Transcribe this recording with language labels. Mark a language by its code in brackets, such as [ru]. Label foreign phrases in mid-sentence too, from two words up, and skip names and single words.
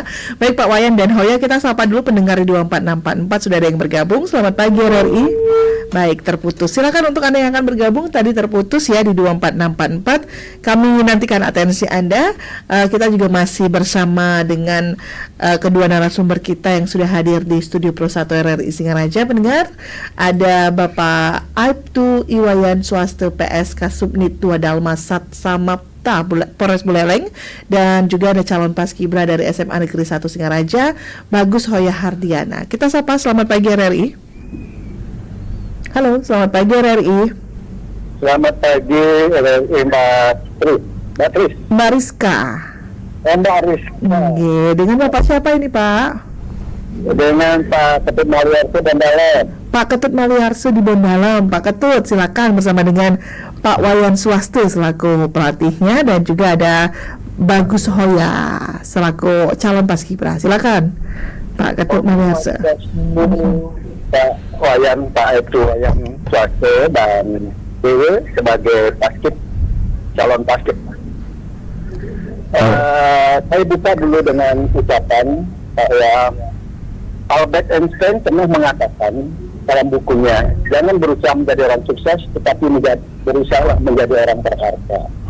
[id] Baik Pak Wayan dan Hoya, kita sapa dulu pendengar di 24644. Sudah ada yang bergabung. Selamat pagi RRI. Baik, terputus. Silakan untuk Anda yang akan bergabung, tadi terputus ya di 24644. Kami nantikan atensi Anda. Kita juga masih bersama dengan kedua narasumber kita yang sudah hadir di studio Pro 1 RRI Singaraja. Pendengar, ada Bapak Aibtu Iwayan Swaste, PSK Subnit 2 Dalmas Sat Samapta Polres Buleleng, dan juga ada calon Paskibra dari SMA Negeri 1 Singaraja, Bagus Hoya Hardiana. Kita sapa, selamat pagi RRI. Halo, selamat pagi RRI. Selamat pagi RRI Mbak Tris. Mbak Rizka. Mbak Rizka. Dengan Bapak siapa ini Pak? Dengan Pak Ketut Maliarto dan Dalam. Pak Ketut Maliarso di Bondalam. Pak Ketut, silakan bersama dengan Pak Wayan Swaste selaku pelatihnya dan juga ada Bagus Hoya selaku calon paskibra. Silakan Pak Ketut Maliarso. Pak Wayan, Pak Ibtu Wayan Swaste dan Dewe sebagai calon paskib. Saya buka dulu dengan ucapan bahwa Albert Einstein pernah mengatakan dalam bukunya, jangan berusaha menjadi orang sukses, tetapi berusaha menjadi orang berharga.